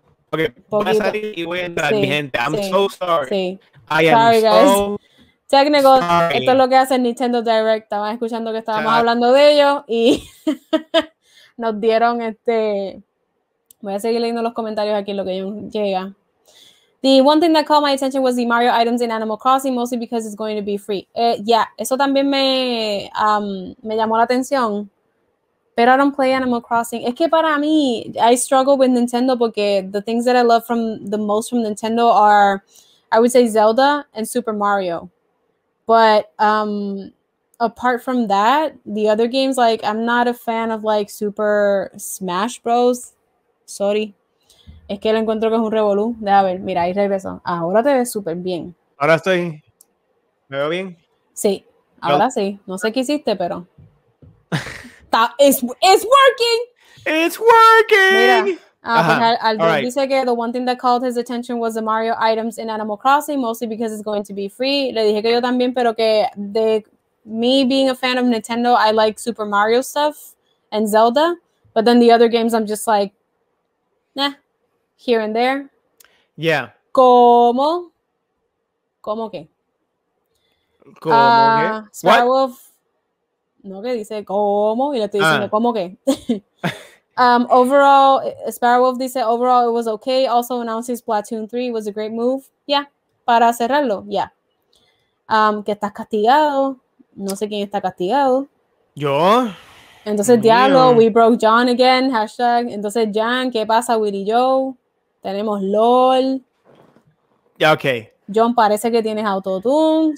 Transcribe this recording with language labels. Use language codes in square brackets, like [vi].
[es] Okay, voy a salir y voy a entrar, mi gente. [en] I'm so sorry. [es] Sí. [en] I am so [es] Técnico, [en] sorry. [es] esto es lo que hace el Nintendo Direct. Estaban escuchando que estábamos hablando de ellos y nos dieron Voy a seguir leyendo los comentarios aquí lo que llega. [en] The one thing that caught my attention was the Mario items in Animal Crossing, mostly because it's going to be free. [es] Yeah, eso también me llamó la atención. [en] Pero I don't play Animal Crossing. [es] Es que para mí, [en] I struggle with Nintendo porque the things that I love the most from Nintendo are, I would say, Zelda and Super Mario. But apart from that, the other games, like, I'm not a fan of, like, Super Smash Bros. Sorry. [es] Es que lo encuentro que es un revolú. Deja ver, mira, ahí regreso. Ahora te ves súper bien. Ahora ¿me veo bien? Sí, ahora sí. No sé qué hiciste, pero... [en] It's working! It's working! [es] Mira, Albert dice que [en] the one thing that called his attention was the Mario items in Animal Crossing, mostly because it's going to be free. [es] Le dije que yo también, pero que me [en] being a fan of Nintendo, I like Super Mario stuff and Zelda, but then the other games I'm just like, nah, here and there. Yeah. [es] ¿Cómo qué? ¿Cómo qué? Sparrow Wolf, no, que dice ¿cómo? Y le estoy diciendo ¿cómo qué? [en] Overall, Sparrow Wolf dice overall it was okay. Also announcing Splatoon 3 was a great move. [es] Yeah. Para cerrarlo, yeah. Que estás castigado. No sé quién está castigado. ¿Yo? [en] Entonces, Diablo, we broke John again, hashtag. [es] Entonces, Jan, ¿qué pasa, Willy Joe? Tenemos LOL. Ya, ok. John, parece que tienes autotune.